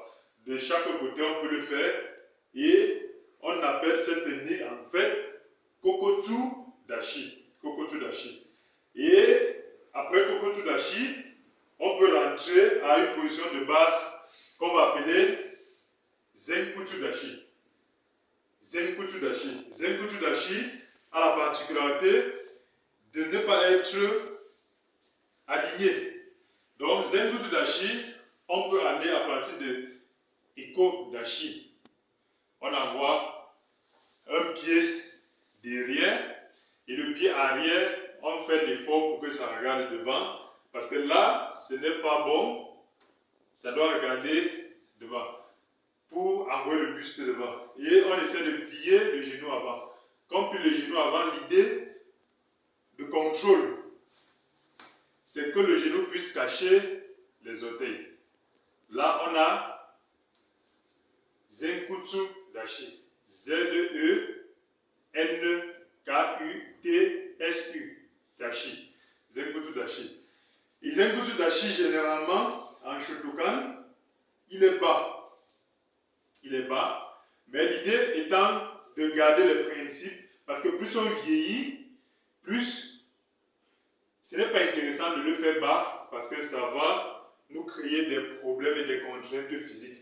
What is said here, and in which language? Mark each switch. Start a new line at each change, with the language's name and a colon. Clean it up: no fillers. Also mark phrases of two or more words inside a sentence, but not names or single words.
French: De chaque côté, on peut le faire et on appelle cette technique en fait Kokotu-dashi. Kokotu-dashi. Et après Kokotu-dashi, on peut rentrer à une position de base qu'on va appeler Zenkutu-dashi. Zenkutu-dashi. Zenkutu-dashi a la particularité de ne pas être aligné. Donc, Zenkutu-dashi, on peut aller à partir de Iko-dashi. On envoie un pied derrière et le pied arrière, on fait l'effort pour que ça regarde devant. Parce que là, ce n'est pas bon, ça doit regarder devant pour envoyer le buste devant. Et on essaie de plier le genou avant. Quand on plie le genou avant, l'idée de contrôle, c'est que le genou puisse cacher les orteils. Là, on a Zenkutu-dashi. Z-E-N-K-U-T-S-U. Dashi. Zenkutu-dashi. Et Zenkutu-dashi, généralement, en Shotokan, il est bas. Il est bas. Mais l'idée étant de garder les principes, parce que plus on vieillit, plus ce n'est pas intéressant de le faire bas, parce que ça va nous créer des problèmes et des contraintes physiques.